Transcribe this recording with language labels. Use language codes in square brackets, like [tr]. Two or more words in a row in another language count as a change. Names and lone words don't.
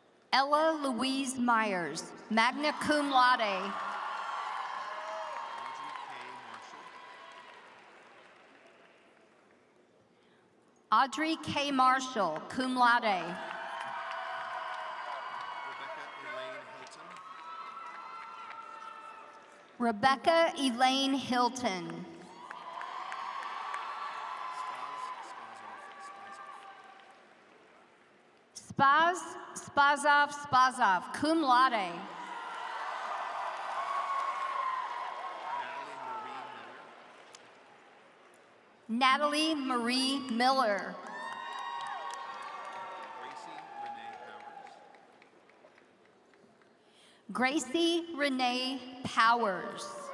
[en] Ella Louise Myers, [la] magna cum laude. [en] Audrey K. Marshall. Audrey K. Marshall, [la] cum laude. [en] Rebecca Elaine Hilton. Rebecca Elaine Hilton. Spazov, [la] cum laude. [en] Natalie Marie Miller. Gracie Renee Powers.